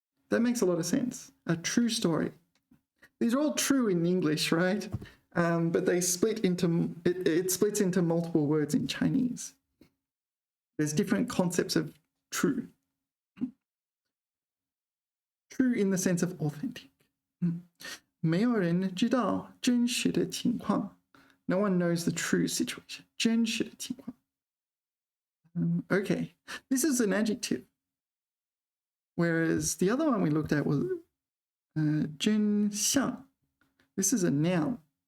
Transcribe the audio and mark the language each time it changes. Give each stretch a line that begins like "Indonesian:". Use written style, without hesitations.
English: That makes a lot of sense. A true story. These are all true in English, right? But they split into, it splits into multiple words in Chinese. There's different concepts of true. True in the sense of authentic.
Chinese: 没有人知道真实的情况.
English: No one knows the true situation.
Chinese: 真实的情况.
English: Okay, this is an adjective. Whereas the other one we looked at was 真相. This is a noun.